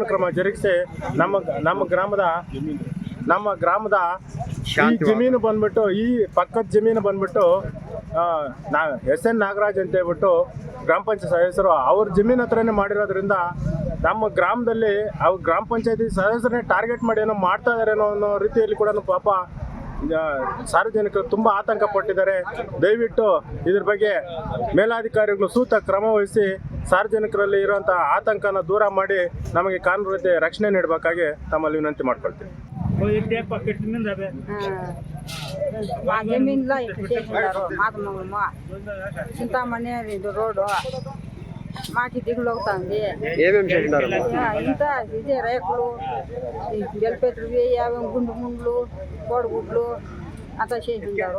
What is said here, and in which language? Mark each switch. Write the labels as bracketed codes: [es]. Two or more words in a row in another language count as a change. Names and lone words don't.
[kn] ಕ್ರಮ ಜರುಗಿಸಿ ನಮ್ಮ ಗ್ರಾಮದ ಈ ಜಮೀನು ಬಂದ್ಬಿಟ್ಟು, ಈ ಪಕ್ಕದ ಜಮೀನು ಬಂದ್ಬಿಟ್ಟು SN ನಾಗರಾಜ್ ಅಂತ ಹೇಳ್ಬಿಟ್ಟು ಗ್ರಾಮ ಪಂಚಾಯತ್ ಸದಸ್ಯರು ಅವ್ರ ಜಮೀನು ಹತ್ರನೇ ಮಾಡಿರೋದ್ರಿಂದ ನಮ್ಮ ಗ್ರಾಮದಲ್ಲಿ ಅವ್ರು ಗ್ರಾಮ ಪಂಚಾಯತಿ ಸದಸ್ಯರನ್ನೇ ಟಾರ್ಗೆಟ್ ಮಾಡಿ ಏನೋ ಮಾಡ್ತಾ ಇದಾರೆ ಅನ್ನೋ ರೀತಿಯಲ್ಲಿ ಕೂಡ ಪಾಪ ಸಾರ್ವಜನಿಕರು ತುಂಬ ಆತಂಕ ಪಟ್ಟಿದ್ದಾರೆ. ದಯವಿಟ್ಟು ಇದ್ರ ಬಗ್ಗೆ ಮೇಲಾಧಿಕಾರಿಗಳು ಸೂಕ್ತ ಕ್ರಮ ವಹಿಸಿ ಸಾರ್ವಜನಿಕರಲ್ಲಿ ಇರುವಂಥ ಆತಂಕನ ದೂರ ಮಾಡಿ ನಮಗೆ ಕಾನೂನು ರೀತಿ ರಕ್ಷಣೆ ನೀಡಬೇಕಾಗಿ ತಮ್ಮಲ್ಲಿ ವಿನಂತಿ ಮಾಡ್ಕೊಳ್ತೀವಿ. [te] చింతామణి రోడ్డు మాకి దిగులు అవుతుంది. ఇంత ఇదే రేకులు, జలపెట్లు, గుండు ముండ్లు, కోడిగుడ్లు అంతా చేసిండారు.